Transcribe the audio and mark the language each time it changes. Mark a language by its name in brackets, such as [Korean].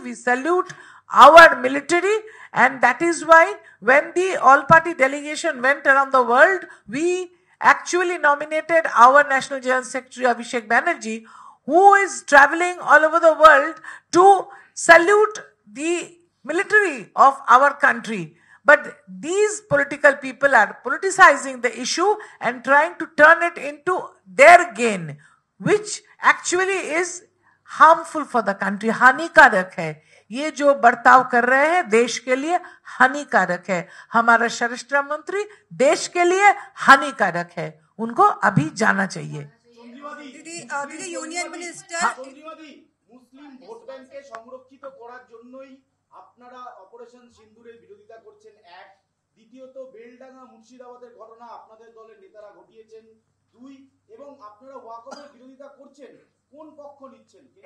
[English] We salute our military. And that is why when the all-party delegation went around the world, we actually nominated our National General Secretary Abhishek Banerjee, who is traveling all over the world to salute the military of our country. But these political people are politicizing the issue and trying to turn it into their gain, which actually is harmful for the country. [Hindi] हानिकारक है। ये जो बर्ताव कर रहे हैं देश के लिए हानिकारक है। हमारा स्वराष्ट्र मंत्री देश के लिए हानिकारक है, उनको अभी जाना चाहिए। दीदी यूनियन मिनिस्टर [Bangla] মুসলিম ভোট ব্যাংককে সংরক্ষিত করার জন্যই আপনারা অপারেশন সিন্দুরের বিরোধিতা করছেন, এক। দ্বিতীয়ত বেলডাঙ্গা মুর্শিদাবাদের ঘটনা আপনাদের দলের নেতারা ঘটিয়েছেন, 2। এবং আপনারা ওয়াকফের বিরোধিতা করছেন, কোন পক্ষ নিচ্ছেন?